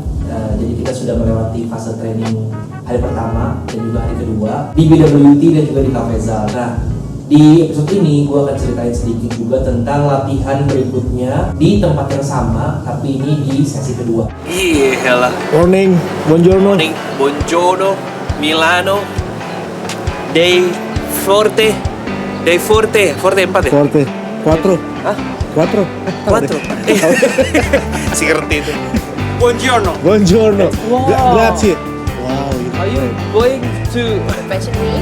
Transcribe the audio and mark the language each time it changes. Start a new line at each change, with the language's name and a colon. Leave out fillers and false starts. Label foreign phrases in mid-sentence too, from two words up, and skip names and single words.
Indonesian: Jadi kita sudah melewati fase training hari pertama dan juga hari kedua di BWT dan juga di Cafezal. Nah, di episode ini gue akan ceritain sedikit juga tentang latihan berikutnya di tempat yang sama, tapi ini di sesi kedua. Iyalah.
Italian: Morning, buongiorno. Morning, buongiorno, Milano.
Indonesian: Day forte 4 ya?
Italian: Forte, 4. Hah? 4.
Indonesian: 4. Si ngerti itu.
Italian: Buongiorno. Buongiorno. Wow. Grazie. Wow.
English: Are you going to Fashion Week.